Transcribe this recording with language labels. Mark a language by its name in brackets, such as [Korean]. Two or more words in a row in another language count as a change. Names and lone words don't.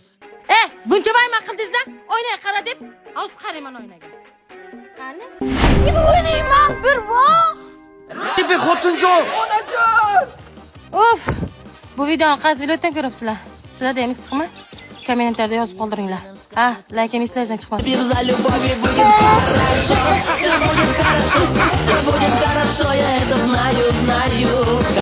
[Uzbek] Buncha vayma qildingizlar, oynaga qara deb, hozir qarayman oynaga. Qani? Bu o'ynayman, bir voh. Xotinjon. Onajon! Bu videoni qaysi viloyatdan ko'ryapsizlar? Sizlarda ham issiqmi? Kommentarda yozib qoldiringlar. Like eslaysan chiqmasin. [Russian] Пир за любовью будет хорошо, все будет хорошо, я это знаю.